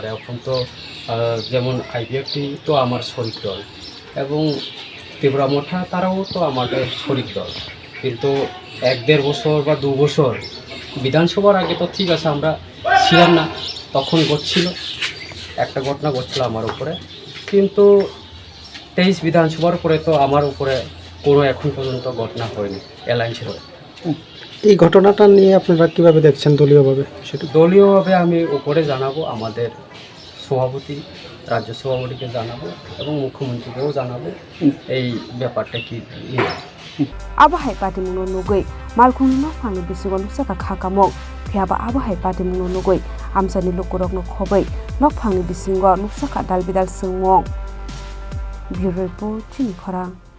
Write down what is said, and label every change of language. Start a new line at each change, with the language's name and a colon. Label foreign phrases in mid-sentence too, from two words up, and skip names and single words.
Bangla: এখন তো যেমন আইবিএফটি তো আমার শরিক দল এবং ত্রিপুরা মোঠা তারাও তো আমাদের শরিক দল, কিন্তু 1-1.5 বছর বা 2 বছর বিধানসভার আগে তো ঠিক আছে আমরা ছিলাম না, তখন ঘটছিল একটা ঘটনা ঘটছিল আমার উপরে, কিন্তু 23 বিধানসভার পরে তো আমার উপরে কোনো এখন পর্যন্ত ঘটনা হয়নি অ্যালায়েন্সের। এই ঘটনাটা নিয়ে আপনারা কিভাবে দেখছেন দলীয়ভাবে? সেটা দলীয়ভাবে আমি উপরে জানাবো, আমাদের সভাপতি রাজ্য সভাপতিকে জানাবো এবং মুখ্যমন্ত্রীকেও জানাবো এই ব্যাপারটা কি নিয়ে।
Kok Borok: Abahai pati muno nugui malkhung no phangni bisigo nuksa khakamok phiaba abahai pati muno nugui amsani lokorok no khobai nok phangni bisingo nuksa ka dalbidal sungmong
English: Bureau Report
Kok Borok: Chini Khorang